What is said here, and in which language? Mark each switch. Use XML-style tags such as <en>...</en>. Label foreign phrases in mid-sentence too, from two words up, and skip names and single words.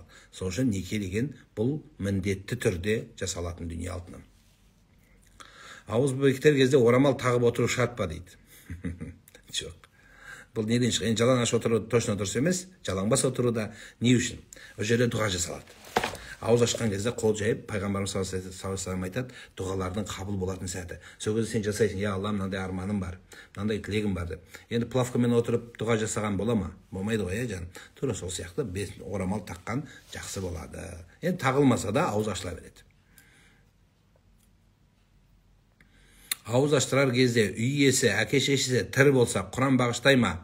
<kk>Сол үшін неке деген бұл міндетті түрде жасалатын дүние алтыным. Ауыз бекітер кезде орамал тағып отыру шарт па дейді. Жоқ. Бұл неден шығын? Жалаң аш отыру точно дұрыс емес, жалаңбас отыру да не үшін? Ол жерде дұға жасалады. Ауыз ашқан кезде қол жайып, пайғамбарымыз</kk> <ar>صلى الله عليه وسلم</ar> <kk>айтады, дұғалардың қабыл болатын сәті. Сол кезде сен жасайсың,</kk> <ar>يا الله,</ar> <kk>мынандай арманым бар, мынандай тілегім бар деп. Енді плавкамен отырып дұға жасаған бола ма? Болмайды ғой, жаным. Тура сол сияқты орамал таққан жақсы болады. Енді тағылмаса да ауыз ашыла береді. Ауыз аштырар кезде үй иесі, әке-шешесі тірі болса, Құран бағыштай ма?</kk>